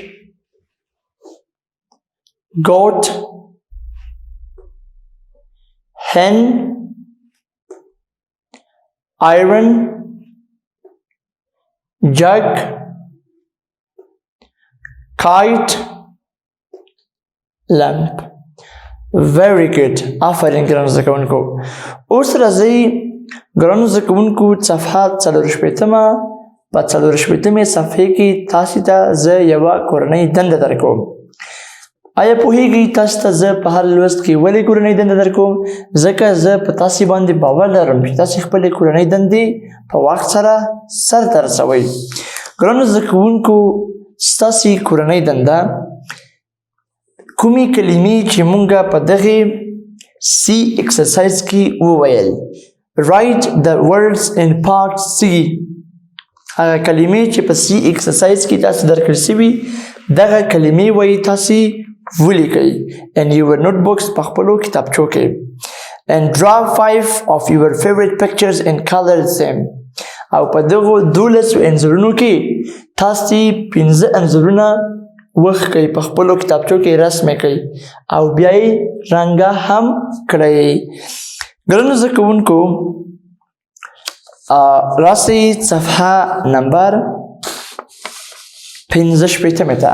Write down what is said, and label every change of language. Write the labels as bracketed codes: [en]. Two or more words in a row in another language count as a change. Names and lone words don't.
[en] Goat. Hen. Iron. Jug. Kite. Lamp. Very good. [ps] آفرین ګرانو زده کوونکو. اوس راځئ ګرانو زده کوونکو صفحه 44 په 44 صفحې کې تاسې ته زه یوه کورنۍ دنده درکوم. آیا پوهیږئ تاسو ته زه په هر لوست کې ولې کورنۍ دنده درکوم؟ ځکه زه په تاسې باندې باور لرم چې تاسې خپلې کورنۍ دندې په وخت سره سرته رسوئ. ګرانو زده کوونکو ستاسې کورنۍ دنده کومې کلمې چې مونږ په دغې [en] C exercise [ps] کې وویل. [en] Write the words in part C. [ps] هغه کلمې چې په [en] C exercise [ps] کې تاسو درکړل شوي دغه کلمې وایي تاسې ولیکئ [en] in your notebooks [ps] په خپلو کتابچو کې. [en] And draw 5 of your favorite pictures and color them. [ps] او په دغو 12 انځورونو کې تاسې 15 انځورونه وښکئ په خپلو کتابچو کې رسم کړئ او بیا یې رنګه هم کړئ. ګرانو زده کوونکو راسئ صفحه نمبر 65 ته.